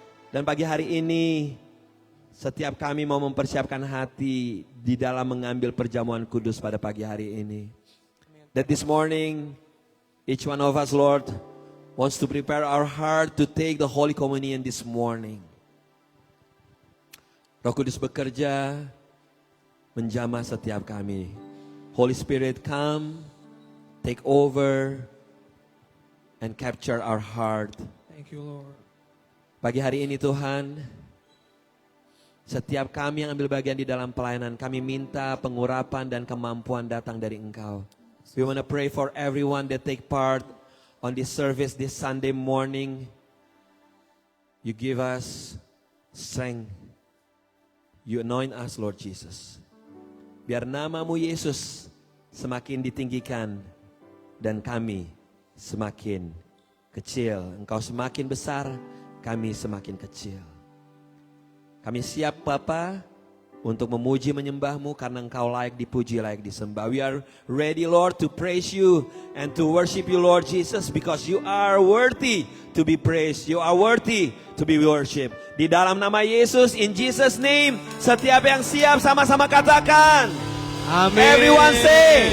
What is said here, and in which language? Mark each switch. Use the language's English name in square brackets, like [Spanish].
[Indonesian] Dan pagi hari ini setiap kami mau mempersiapkan hati di dalam mengambil perjamuan kudus pada pagi hari ini. [English] That this morning each one of us Lord wants to prepare our heart to take the Holy Communion this morning. [Indonesian] Roh Kudus bekerja menjamah setiap kami. [English] Holy Spirit come, take over and capture our heart. Thank you Lord. [Indonesian] Pagi hari ini Tuhan, setiap kami yang ambil bagian di dalam pelayanan, kami minta pengurapan dan kemampuan datang dari Engkau. [English] We want to pray for everyone that take part on this service this Sunday morning. You give us strength. You anoint us Lord Jesus. [Indonesian] Biar namamu Yesus semakin ditinggikan dan kami semakin kecil. Engkau semakin besar, kami semakin kecil. Kami siap Bapa untuk memuji menyembah-Mu karena Engkau layak dipuji, layak disembah. [English] We are ready Lord to praise You and to worship You Lord Jesus because You are worthy to be praised. You are worthy to be worshipped. [Indonesian] Di dalam nama Yesus, [English] in Jesus name, [Indonesian] setiap yang siap sama-sama katakan. Amin. [English] Everyone say.